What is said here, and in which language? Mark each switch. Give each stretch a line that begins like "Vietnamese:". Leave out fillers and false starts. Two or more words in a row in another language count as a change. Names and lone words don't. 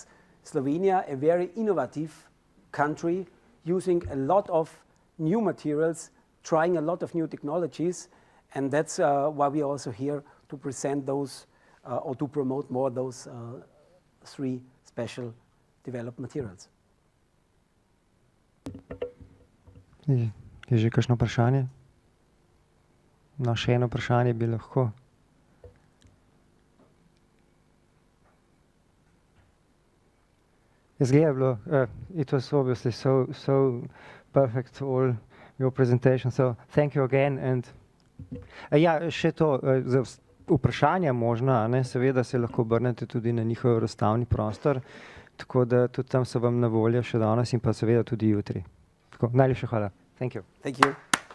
English: Slovenia, a very innovative country, using a lot of new materials, trying a lot of new technologies, and that's why we are also here to present those or to promote more those 3 special developed materials.
Slovenian: Je že kakšno vprašanje? No, še eno vprašanje bi lahko. Izgleda bilo,
English: it was obviously so perfect, all your presentation, so thank you again.
Slovenian: And ja, še to, za vprašanja možna, ne, seveda se lahko obrnete tudi na njihov razstavni prostor, tako da tudi tam so vam na voljo še danes in pa seveda tudi jutri. Tako, najlepša hvala.
English: Thank you. Thank you.